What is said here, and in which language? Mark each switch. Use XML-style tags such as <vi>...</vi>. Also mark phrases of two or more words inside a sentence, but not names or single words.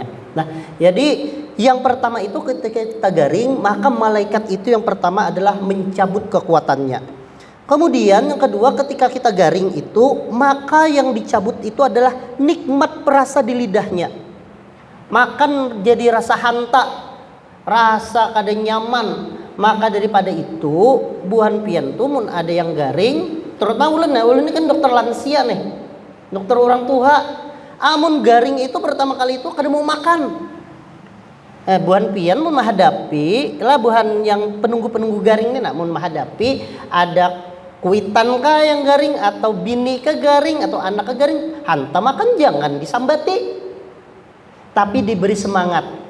<id>Nah, jadi yang pertama itu ketika kita garing, maka malaikat itu yang pertama adalah mencabut kekuatannya. Kemudian yang kedua, ketika kita garing itu, maka yang dicabut itu adalah nikmat perasa di lidahnya.</id> <bjn>Makan jadi rasa hanta, rasa kada nyaman. Maka daripada itu, buhan pian tuh mun ada yang garing, terutama ulun ini kan dokter lansia nih, dokter orang tua. Amun garing itu pertama kali itu kada mau makan. Buhan pian mun menghadapi lah buhan yang penunggu garing ini, namun menghadapi ada kuitan kah yang garing, atau bini ke garing, atau anak ke garing, hantam makan jangan disambati, tapi diberi semangat.</bjn>